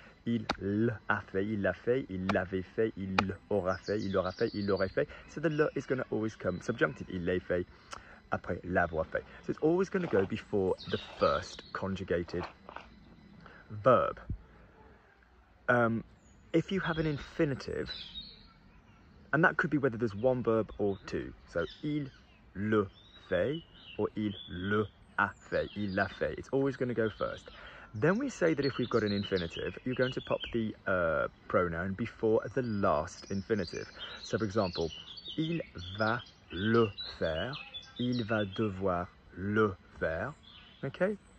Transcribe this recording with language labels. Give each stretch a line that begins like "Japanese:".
French: Il l'a fait, il l'a fait, il l'avait fait, il l'aura fait, il l'aura fait, il l'aurait fait.
English: So the le is going to always come subjunctive,
French: il l'a fait, après l'avoir fait.
English: So it's always going to go before the first conjugated verb. If you have an infinitive, and that could be whether there's one verb or two.
French: So il le fait or il le a fait, il l'a fait.
English: It's always going to go first. Then we say that if we've got an infinitive, you're going to pop the pronoun before the last infinitive. So for example,
French: il va le faire, il va devoir le faire.
English: Okay?